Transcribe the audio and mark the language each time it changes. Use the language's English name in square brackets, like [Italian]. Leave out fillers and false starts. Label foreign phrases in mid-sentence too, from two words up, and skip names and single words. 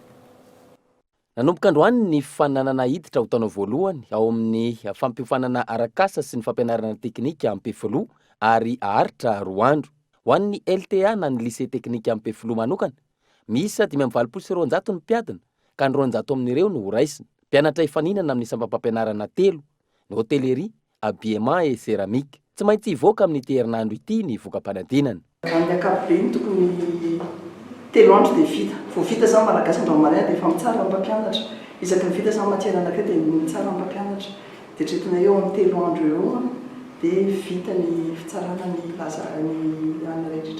[Malagasy] Nanomboka androany ny fifananana hiditra ho taonao voalohany ao amin'ny fampifanana arakasa sy ny fampianarana teknika Ampefilo ary haritra 2 andro. Ho an'ny LTA na ny [French] lycée technique [Malagasy] Ampefilo manokana, misy 520 ny mpiadina ka ny 200 amin'ireo no horaisina. Mpianatra efaninana amin'ny sampam-pampianarana 3, ny hôtellerie, [French] habillement et céramique. [Malagasy] Tsy maintsy hivoaka amin'ity herinandro ity ny voka-panadinana. Ny ankapobeny tokony 3 andro dia vita. Vao vita zany malagasy androany dia efa mitsara ny mpampianatra. Isaky ny vita zany matiera anankiray dia mitsara ny mpampianatra. Dia tretina eo amin'ny 3 andro eo dia vita ny fitsarana ny lazany rehetra.